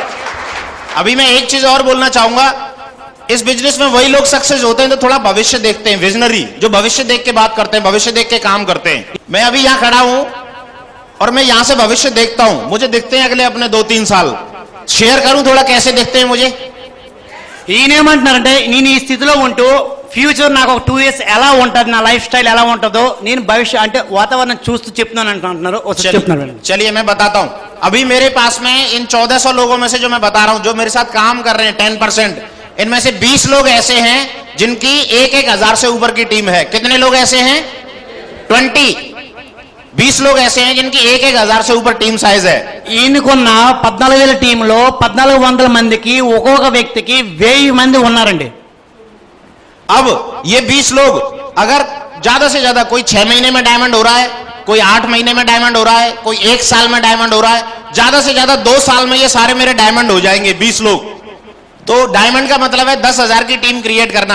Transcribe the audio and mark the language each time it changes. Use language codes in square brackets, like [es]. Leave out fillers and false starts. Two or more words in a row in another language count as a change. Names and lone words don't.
[hi] अभी मैं एक चीज और बोलना चाहूंगा, इस बिजनेस में वही लोग सक्सेस होते हैं जो थोड़ा भविष्य देखते हैं, विजनरी, जो भविष्य देख के बात करते हैं, भविष्य देख के काम करते हैं। मैं अभी यहां खड़ा हूं और मैं यहां से भविष्य देखता हूं, मुझे दिखते हैं अगले अपने 2-3 साल। शेयर करूं थोड़ा कैसे दिखते हैं मुझे? [te] ఈయనేమంటున్నారంటే నేను ఈ స్థితిలో ఉంటూ ఫ్యూచర్ నాకు ఒక 2 ఇయర్స్ ఎలా ఉంటుంది, నా [en] life style [te] ఎలా ఉంటుందో నేను భవిష్య అంటే వాతావరణం చూస్తూ చెప్తున్నాను అంటున్నారు. చెప్తున్నారు. [hi] चलिए मैं बताता हूं। अभी मेरे पास में इन 1400 लोगों में से जो मैं बता रहा हूं, जो मेरे साथ काम कर रहे हैं 10%, इनमें से 20 लोग ऐसे हैं जिनकी 1,000 से ऊपर की टीम है। कितने लोग ऐसे हैं? 20 लोग ऐसे हैं जिनकी 1,000 से ऊपर [en] team size [hi] है। [te] ఈయనకున్న 14,000 టీంలో 1,400 మందికి ఒక్కొక్క వ్యక్తికి 1000 మంది ఉన్నారండి. [hi] अब ये 20 लोग अगर ज्यादा से ज्यादा कोई 6 महीने में डायमंड हो रहा है, कोई 8 महीने में डायमंड हो रहा है, कोई 1 साल में डायमंड हो रहा है, ज्यादा से ज्यादा 2 साल में ये सारे मेरे डायमंड हो जाएंगे 20 लोग। तो डायमंड का मतलब है 10,000 की [en] team create [hi] करना।